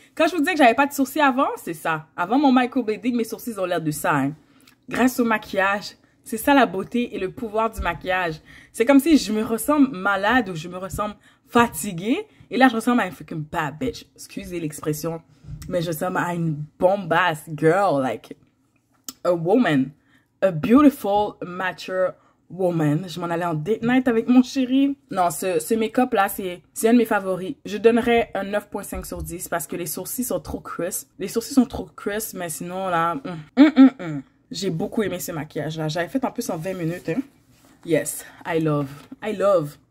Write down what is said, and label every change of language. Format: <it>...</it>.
<fr>Quand je vous disais que j'avais pas de sourcils avant, c'est ça. Avant mon microblading, mes sourcils ont l'air de ça. Hein. Grâce au maquillage, c'est ça la beauté et le pouvoir du maquillage. C'est comme si je me ressemble malade ou je me ressemble fatiguée. Et là, je ressemble à une</fr> <en>freaking bad bitch.</en> <fr>Excusez l'expression. Mais je ressemble à une bombasse girl.</fr> <en>Like, a woman. A beautiful, mature woman.</en> <fr>Je m'en allais en date night avec mon chéri. Non, ce make-up là, c'est un de mes favoris. Je donnerais un 9.5 sur 10 parce que les sourcils sont trop crisp. Les sourcils sont trop crisp, mais sinon là... J'ai beaucoup aimé ce maquillage là. J'avais fait en plus en 20 minutes. Hein.</fr> <en>Yes, I love. I love.</en>